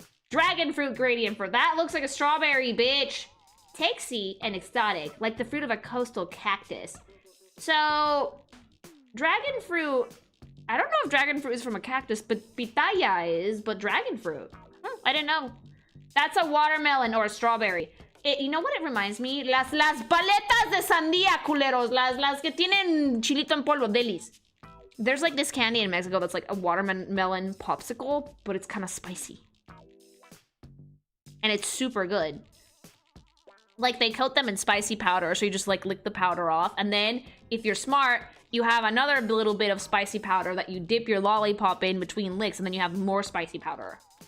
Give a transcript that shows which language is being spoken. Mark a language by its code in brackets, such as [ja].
[en] Dragon Fruit Gradient for that looks like a strawberry, bitch! Texy and exotic, like the fruit of a coastal cactus. So, dragon fruit... I don't know if dragon fruit is from a cactus, but pitaya is, but dragon fruit. I didn't know. That's a watermelon or a strawberry. You know what it reminds me? [es] Las paletas de sandía, culeros. Las que tienen chilito en polvo, delis. [en] There's like this candy in Mexico that's like a watermelon popsicle, but it's kind of spicy. And it's super good. Like, they coat them in spicy powder, so you just, like, lick the powder off. And then, if you're smart, you have another little bit of spicy powder that you dip your lollipop in between licks, and then you have more spicy powder.